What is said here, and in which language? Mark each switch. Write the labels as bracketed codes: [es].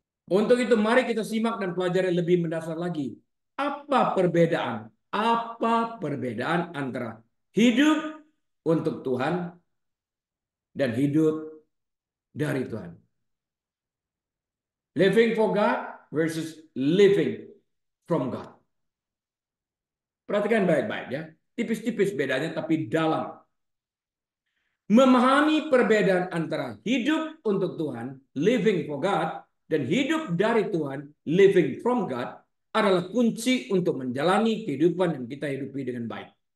[id] Untuk itu mari kita simak dan pelajari lebih mendasar lagi. Apa perbedaan? Apa perbedaan antara hidup untuk Tuhan dan hidup dari Tuhan? [en] Living for God versus living from God. [id] Perhatikan baik-baik ya. Tipis-tipis bedanya tapi dalam. Memahami perbedaan antara hidup untuk Tuhan, [en] living for God, [id] dan hidup dari Tuhan, [en] living from God, [id] adalah kunci untuk menjalani kehidupan yang kita hidupi dengan baik.